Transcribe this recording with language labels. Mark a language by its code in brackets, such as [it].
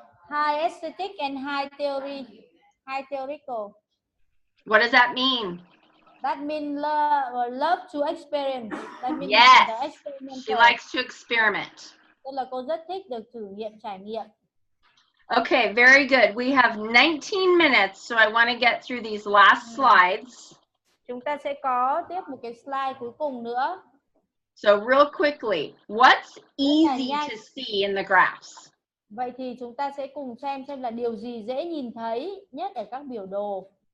[en] High aesthetic and high theoretical. What does that mean? That means love to experience. That means yes, she likes to experiment. [vi] Tức là cô rất thích được thử nghiệm, trải nghiệm. [en] Okay, very good. We have 19 minutes, so I want to get through these last slides. [vi] Chúng ta sẽ có tiếp một cái slide cuối cùng nữa. [en] So real quickly, what's easy to see in the graphs? [vi] Vậy thì chúng ta sẽ cùng xem là điều gì dễ nhìn thấy nhất ở các biểu đồ.